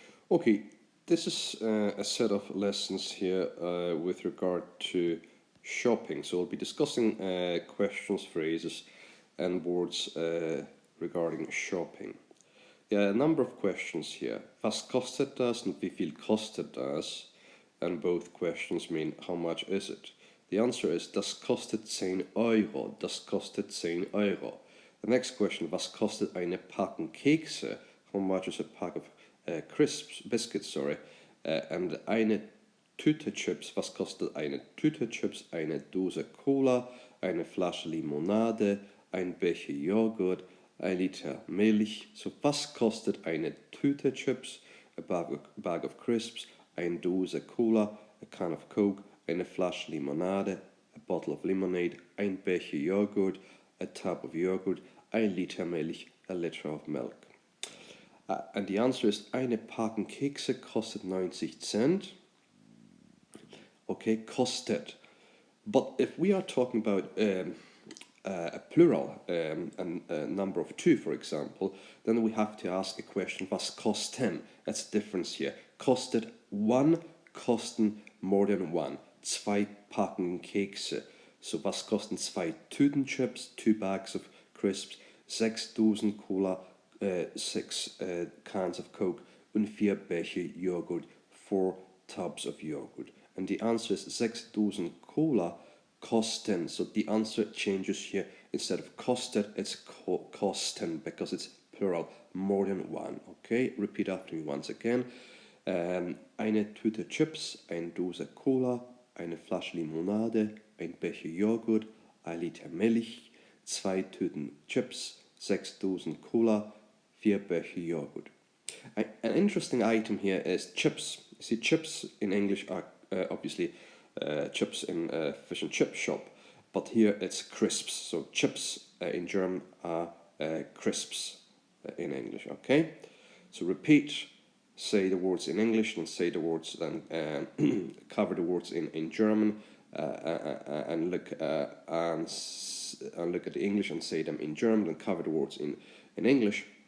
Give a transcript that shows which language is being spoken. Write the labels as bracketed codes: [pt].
[en] Okay, this is a set of lessons here with regard to shopping. So we'll be discussing questions, phrases, and words regarding shopping. There are a number of questions here. [de] Was kostet das and wie viel kostet das? [en] And both questions mean how much is it? The answer is [de] das kostet 10 Euro. Das kostet 10 Euro. [en] The next question, [de] was kostet eine Packung Kekse? [en] How much is a pack of biscuits, and [de] eine Tüte Chips, was kostet eine Tüte Chips, eine Dose Cola, eine Flasche Limonade, ein Becher Joghurt, ein Liter Milch. [en] So, [de] was kostet eine Tüte Chips, [en] a bag of crisps, [de] eine Dose Cola, [en] a can of Coke, [de] eine Flasche Limonade, [en] a bottle of lemonade, [de] ein Becher Joghurt, [en] a tub of yogurt, [de] ein Liter Milch, [en] a liter of milk. And the answer is, [de] eine Packung Kekse kostet 90 Cent. [en] Okay, kostet. But if we are talking about a plural, and a number of two, for example, then we have to ask a question, [de] was kosten? [en] That's the difference here. Kostet one, kosten more than one. [de] Zwei Packungen Kekse. So, was kosten zwei Tüten Chips, [en] 2 bags of crisps, [de] 6 Dosen Cola, [en] 6 cans of Coke, [de] und 4 Becher Joghurt, [en] 4 tubs of yogurt. And the answer is [de] 6 Dosen Cola kosten. [en] So the answer changes here. Instead of kostet, it's kosten because it's plural, more than one. Okay, repeat after me once again. [de] Eine Tüte Chips, eine Dose Cola, eine Flasche Limonade, ein Becher Joghurt, ein Liter Milch, 2 Tüten Chips, 6 Dosen Cola, 4 Becher Joghurt. [en] An interesting item here is chips. You see, chips in English are obviously chips in a fish and chip shop, but here it's crisps. So chips in German are crisps in English. Okay, so repeat. Say the words in English and say the words, then cover the words in German, and look at the English and say them in German, and cover the words in English.